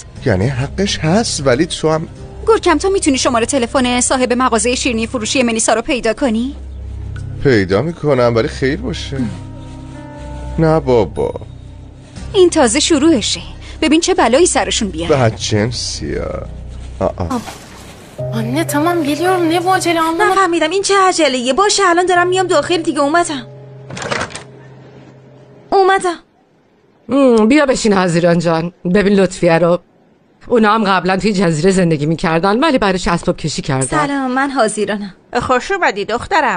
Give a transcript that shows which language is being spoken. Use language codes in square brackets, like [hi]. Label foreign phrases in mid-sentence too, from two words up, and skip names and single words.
[fa] یعنی حقش هست ولی تو هم. گورکم تو میتونی شماره تلفن صاحب مغازه شیرینی فروشی ملیسا رو پیدا کنی؟ پیدا میکنم ولی خیر باشه. نه بابا، این تازه شروعشه. ببین چه بلایی سرشون بیاد. بدجنسیه. [tr] Anne tamam geliyorum, ne bu acele anlamadım. [fa] نفهمیدم این چه عجله‌ایه. باشه الان دارم میام داخل دیگه. اومدم. بیا بشین حزیران جان. ببین لطفیه رو، اونا هم قبلا توی جزیره زندگی میکردن ولی برایش اسباب کشی کردن. سلام، من حزیرانم. خوش اومدی دخترم.